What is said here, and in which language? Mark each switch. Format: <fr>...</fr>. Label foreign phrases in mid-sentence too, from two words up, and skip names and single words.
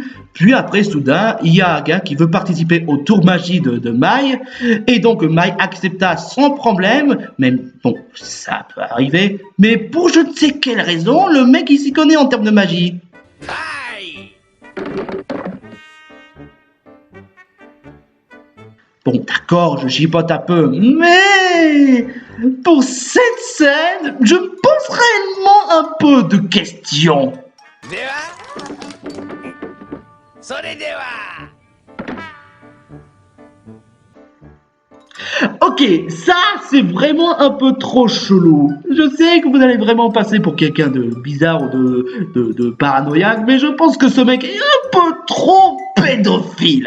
<fr>Puis après, soudain, il y a un gars qui veut participer au tour magie de Mai, et donc Mai accepta sans problème, même, bon, ça peut arriver, mais pour je ne sais quelle raison, le mec il s'y connaît en termes de magie. Bon, d'accord, je chipote un peu, mais pour cette scène, je me pose réellement un peu de questions.</fr> <ja>ではそれでは</ja> <fr>Ok, ça c'est vraiment un peu trop chelou. Je sais que vous allez vraiment passer pour quelqu'un de bizarre ou de paranoïaque, mais je pense que ce mec est un peu trop pédophile.</fr>